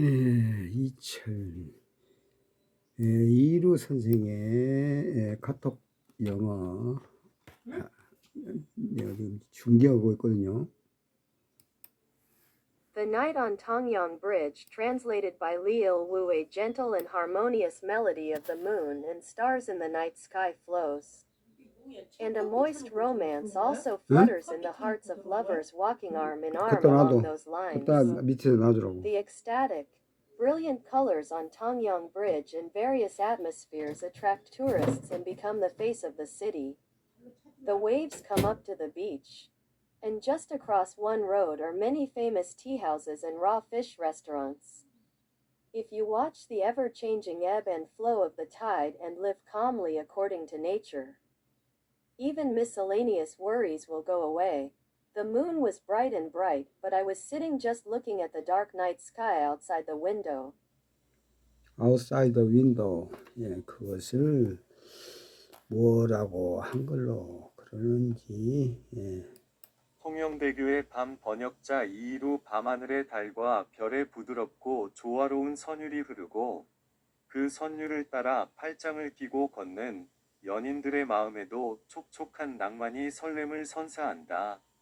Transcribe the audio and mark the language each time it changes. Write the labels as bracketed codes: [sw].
[ko] 이철 이루 선생의 카톡 영어 중계하고 있거든요. [en] The Night on Tongyang Bridge, translated by Li Il-woo. A gentle and harmonious melody of the moon and stars in the night sky flows. And a moist romance also flutters in the hearts of lovers walking arm in arm along those lines. [ko] 밑에 놔두라고. [en] The ecstatic, brilliant colors on Tongyang Bridge in various atmospheres attract tourists and become the face of the city. The waves come up to the beach. And just across one road are many famous tea houses and raw fish restaurants. If you watch the ever-changing ebb and flow of the tide and live calmly according to nature, even miscellaneous worries will go away. The moon was bright and bright, but I was sitting just looking at the dark night sky outside the window. Outside the window. [ko] 예, 그것을 뭐라고 한글로 그러는지. 예. 통영대교의 밤 번역자 이이루. 밤하늘의 달과 별의 부드럽고 조화로운 선율이 흐르고 그 선율을 따라 팔짱을 끼고 걷는 연인들의 마음에도 촉촉한 낭만이 설렘을 선사한다.